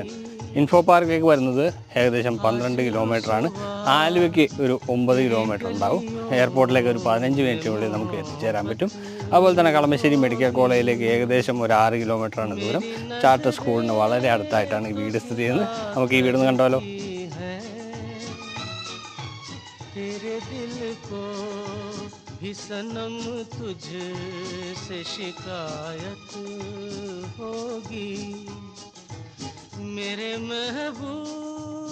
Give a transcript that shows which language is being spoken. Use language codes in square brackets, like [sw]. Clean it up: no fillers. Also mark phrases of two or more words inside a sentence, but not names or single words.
[ml] ഇൻഫോ പാർക്കിലേക്ക് വരുന്നത് ഏകദേശം 12 കിലോമീറ്ററാണ്. ആലുവയ്ക്ക് ഒരു 9 കിലോമീറ്റർ ഉണ്ടാവും. എയർപോർട്ടിലേക്ക് ഒരു 15 മിനിറ്റിനുള്ളിൽ നമുക്ക് എത്തിച്ചേരാൻ പറ്റും. അതുപോലെ തന്നെ കളമശ്ശേരി മെഡിക്കൽ കോളേജിലേക്ക് ഏകദേശം ഒരു 6 കിലോമീറ്ററാണ് ദൂരം. ചാർട്ടർ സ്കൂളിന് വളരെ അടുത്തായിട്ടാണ് ഈ വീട് സ്ഥിതി ചെയ്യുന്നത്. നമുക്ക് ഈ വീട് കണ്ടാലോ? [hi] तेरे दिल को भी सनम तुझसे शिकायत होगी मेरे महबूब